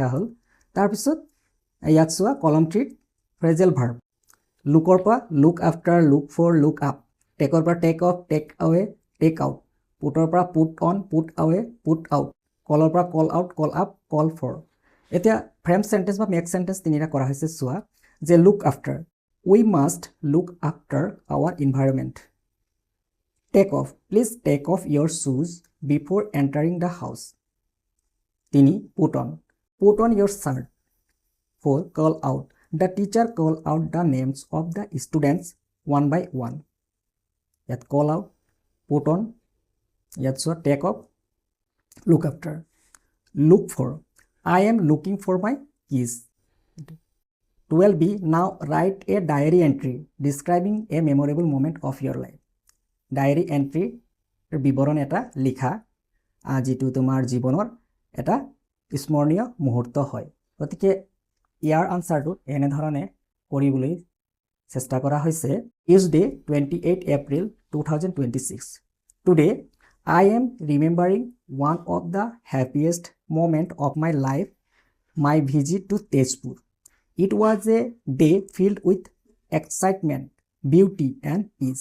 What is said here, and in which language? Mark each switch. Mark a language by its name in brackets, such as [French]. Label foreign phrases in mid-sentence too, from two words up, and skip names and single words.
[Assamese] হ'ল তাৰপিছত ইয়াত চোৱা কলম [English] 3 phrasal verb lookৰ পৰা look after look for look up takeৰ পৰা take off take away take out putter পৰা put on put away put out callৰ পৰা call out call up call for এতিয়া frame sentence বা make sentence তিনিটা [Assamese] কৰা হৈছে চোৱা যে [English] look after we must look after our environment take off please take off your shoes before entering the house তিনি put on your shirt 4 call out the teacher call out the names of the students one by one yet call out put on yet so take off look after look for I am looking for my keys 12b now write a diary entry describing a memorable moment of your life diary entry বিবৰণ [Assamese] এটা লিখা যেটো তোমাৰ জীৱনৰ এটা স্মৰণীয় মুহূৰ্ত হয় গতিকে ইয়াৰ আনসাৰটো এনে ধৰণে কৰিবলৈ চেষ্টা কৰা হৈছে [English] Tuesday 28 April 2026 Today I am remembering one of the happiest moment of my life my visit to Tezpur It was a day filled with excitement, beauty, and peace.